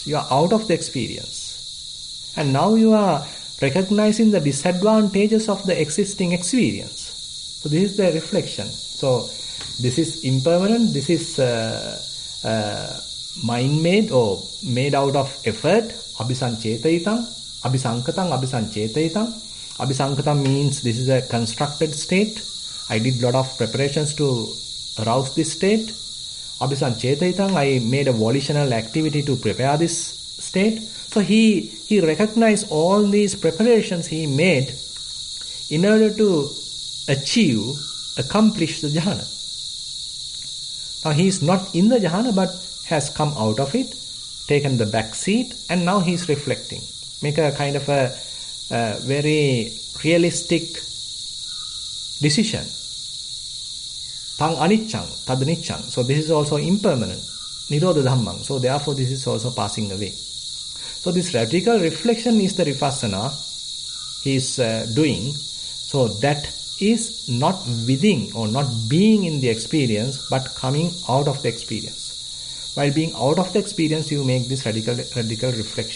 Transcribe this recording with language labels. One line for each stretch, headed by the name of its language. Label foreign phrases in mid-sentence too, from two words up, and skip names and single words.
English: You are out of the experience. And now you are recognizing the disadvantages of the existing experience. So this is the reflection. So this is impermanent, this is mind-made or made out of effort.
Pali: Abhisancetayitang, abhisankatang, abhisancetayitang.
English: Abhisankatam means this is a constructed state. I did lot of preparations to arouse this state. Abhisancetayitang, I made a volitional activity to prepare this state. So he recognized all these preparations he made in order to accomplish the jhana. Now he is not in the jhana but has come out of it, taken the back seat, and now he is reflecting. Make a kind of a very realistic decision.
Pali: Tang aniccang, tad niccang.
English: So this is also impermanent.
Pali: Nirodha dhammang.
English: So therefore this is also passing away. So this radical reflection is the vipassana he is doing. So that is not within or not being in the experience but coming out of the experience. While being out of the experience, you make this radical reflection.